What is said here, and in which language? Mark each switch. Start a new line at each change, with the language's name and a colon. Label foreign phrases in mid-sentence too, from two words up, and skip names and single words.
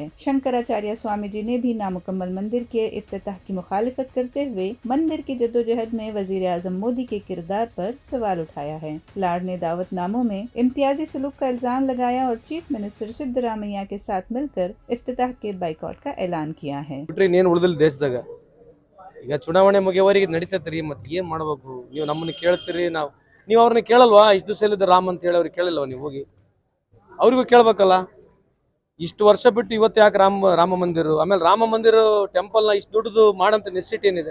Urdu: شنکراچاریہ سوامی جی نے بھی نامکمل مندر کے افتتاح کی مخالفت کرتے ہوئے مندر کی جدوجہد میں وزیر اعظم مودی کے کردار پر سوال اٹھایا ہے. لاڈ نے دعوت ناموں میں امتیازی سلوک کا الزام لگایا اور
English: chief minister
Urdu: سدارامیا کے ساتھ مل کر افتتاح کے بائیکاٹ کا اعلان کیا ہے.
Kannada: ದೇಶದಾಗ ಈಗ ಚುನಾವಣೆ ಮುಗಿಯವರೆಗೆ ನಡೀತೈತ್ರಿ, ಮತ್ತೆ ಏನ್ ಮಾಡ್ಬೇಕು? ನೀವು ನಮ್ಮನ್ನ ಕೇಳ್ತೀರಿ, ನೀವು ಅವ್ರನ್ನ ಕೇಳಲ್ವಾ? ಇಷ್ಟು ದಿವಸ ಹೇಳಿದ ರಾಮ್ ಅಂತ ಹೇಳಿ ಅವ್ರಿಗೆ ಕೇಳಿಲ್ವ? ನೀವು ಹೋಗಿ ಅವ್ರಿಗೂ ಕೇಳ್ಬೇಕಲ್ಲ. ಇಷ್ಟು ವರ್ಷ ಬಿಟ್ಟು ಇವತ್ತು ಯಾಕೆ ರಾಮ ಮಂದಿರ, ಆಮೇಲೆ ರಾಮ ಮಂದಿರ ಟೆಂಪಲ್ನ ಇಷ್ಟು ದೊಡ್ಡದು ಮಾಡಂತ ನೆಸಿಟಿ ಏನಿದೆ?